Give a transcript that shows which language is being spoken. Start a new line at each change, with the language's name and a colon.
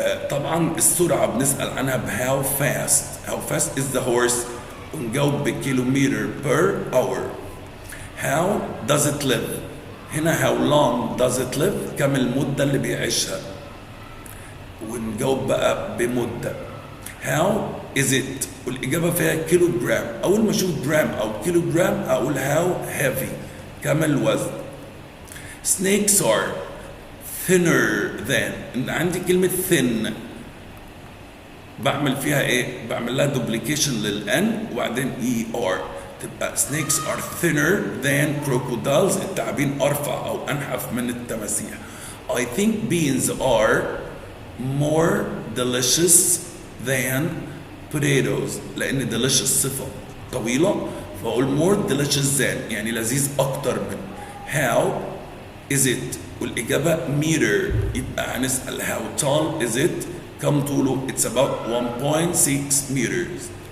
Arabic: طبعا السرعة بنسأل عنها ب
English: how fast is the horse
Arabic: ونجاوب بكيلومتر
English: per hour. how does it live هنا how long does it live
Arabic: كم المدة اللي بيعيشها ونجاوب بقى بمدة.
English: how is it
Arabic: والإجابة فيها كيلو جرام أول ما أشوف جرام أو كيلو جرام أقول
English: how heavy
Arabic: كم الوزن.
English: snakes are thinner than
Arabic: عندي كلمة thin بعمل فيها ايه؟ بعمل لها duplication للN وبعدين ER تبقى
English: snakes are thinner than crocodiles
Arabic: التعابين أرفع أو أنحف من التماسيح.
English: I think beans are more delicious than potatoes لأن delicious صفة طويلة فأقول more delicious than
Arabic: يعني لذيذ أكتر من.
English: how is it والإجابة meter
Arabic: يبقى هنسأل
English: how tall is it
Arabic: كم طوله
English: it's about 1.6 meters.